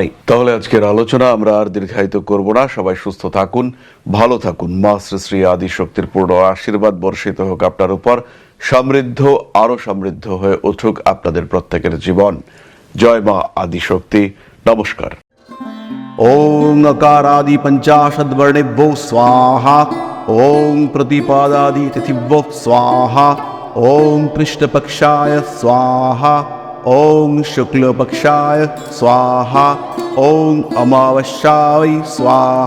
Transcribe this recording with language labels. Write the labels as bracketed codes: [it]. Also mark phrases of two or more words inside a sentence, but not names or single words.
[bn] তাহলে আজকের আলোচনা আমরা আর দীর্ঘায়িত করব না। সবাই সুস্থ থাকুন, ভালো থাকুন। মা শ্রী শ্রী আদি শক্তির পূর্ণ আশীর্বাদ বর্ষিত হোক আপনার উপর। সমৃদ্ধ, আরো সমৃদ্ধ হয়ে উঠুক আপনাদের প্রত্যেকের জীবন। জয় মা আদি শক্তি। নমস্কার। [sa] ओं अकारादि पंचाशद्वर्णेभ्यो स्वाहा। ओं प्रतिपादादि तिथिभ्यो स्वाहा। ओं कृष्णपक्षाय स्वाहा। ओं शुक्लपक्षाय स्वाहा। ओं अमावस्याय स्वाहा।